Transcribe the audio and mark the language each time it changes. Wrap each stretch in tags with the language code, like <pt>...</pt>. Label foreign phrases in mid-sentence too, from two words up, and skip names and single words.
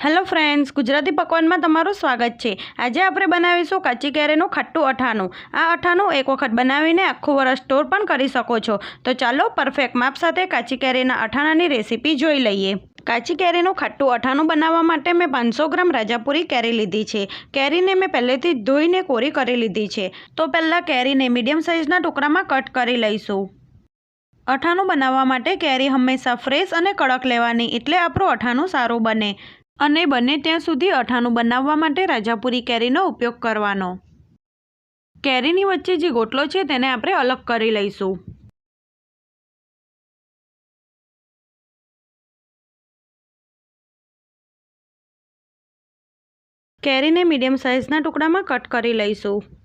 <en>Hello friends,</en> <gu>ગુજરાતી પકવાન મેં તમારું સ્વાગત હૈ। આજ આપણે બનાવીશું કાચી કેરીનું ખટ્ટું અઠાણું। આ અઠાણું એક વખત બનાવીને આખું વરસ સ્ટોર પણ કરી શકો છો। તો ચાલો પરફેક્ટ માપ સાથે કાચી કેરીના અઠાણાની રેસિપી જોઈ લઈએ। કાચી કેરીનું ખટ્ટું અઠાણું બનાવવા માટે મેં 500 ગ્રામ રાજાપુરી કેરી લીધી છે। કેરીને મેં પહેલેથી ધોઈને કોરી કરી લીધી છે। તો પહેલા કેરીને મીડિયમ સાઇઝના ટુકડામાં કટ કરી લઈશું। અઠાણું બનાવવા માટે કેરી હમેશા ફ્રેશ અને કડક લેવાની, એટલે આપણું અઠાણું સારું બને। અને બને ત્યાં સુધી અઠાણું બનાવવા માટે રાજાપુરી કેરીનો ઉપયોગ કરવાનો। કેરીની વચ્ચે જે ગોટલો છે તેને આપણે અલગ કરી લઈશું। કેરીને મીડિયમ સાઇઝના ટુકડામાં કટ કરી લઈશું।</gu>